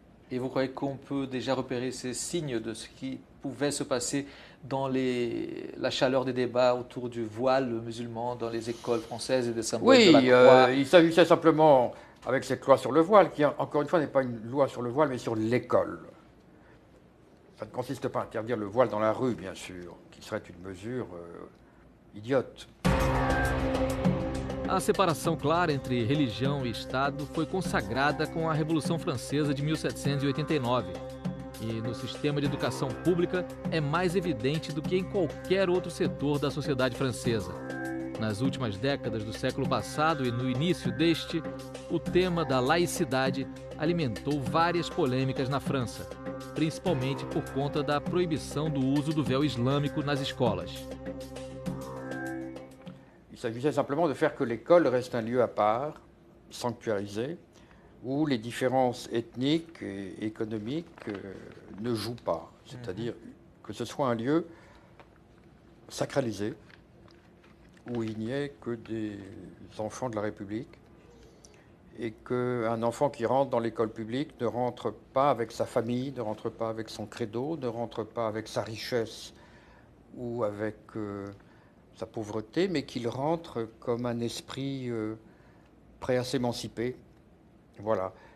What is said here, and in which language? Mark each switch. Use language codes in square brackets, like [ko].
[fr] Et vous croyez qu'on peut déjà repérer ces signes de ce qui pouvait se passer dans la chaleur des débats autour du voile musulman dans les écoles françaises et des symboles de la croix? Il s'agissait simplement, avec cette loi sur le voile, qui encore une fois n'est pas une loi sur le voile, mais sur l'école. Ça ne consiste pas à interdire le voile dans la rue, bien sûr, qui serait une mesure idiote. [pt] A separação clara entre religião e Estado foi consagrada com a Revolução Francesa de 1789. E no sistema de educação pública é mais evidente do que em qualquer outro setor da sociedade francesa. Nas últimas décadas do século passado e no início deste, o tema da laicidade alimentou várias polêmicas na França, principalmente por conta da proibição do uso do véu islâmico nas escolas. [fr] Il s'agissait simplement de faire que l'école reste un lieu à part, sanctuarisé, où les différences ethniques et économiques ne jouent pas. C'est-à-dire que ce soit un lieu sacralisé, où il n'y ait que des enfants de la République, et qu'un enfant qui rentre dans l'école publique ne rentre pas avec sa famille, ne rentre pas avec son credo, ne rentre pas avec sa richesse ou avec sa pauvreté, mais qu'il rentre comme un esprit prêt à s'émanciper. Voilà.